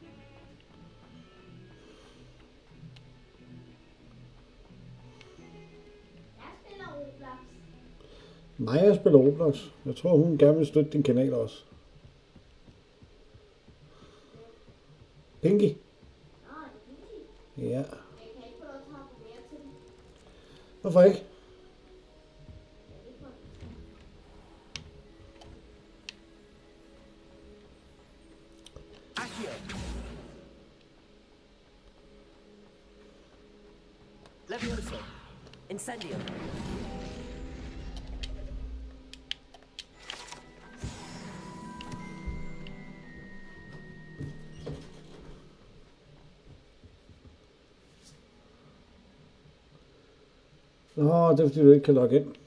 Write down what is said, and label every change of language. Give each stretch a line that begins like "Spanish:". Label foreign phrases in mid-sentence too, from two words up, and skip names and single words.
Danish: Maja spiller Roblox. Jeg tror, hun gerne vil støtte din kanal også. Pinky? Ja. Hvorfor ikke? Accio. Levioso. Incendio. Nå, det er fordi, du ikke kan logge ind.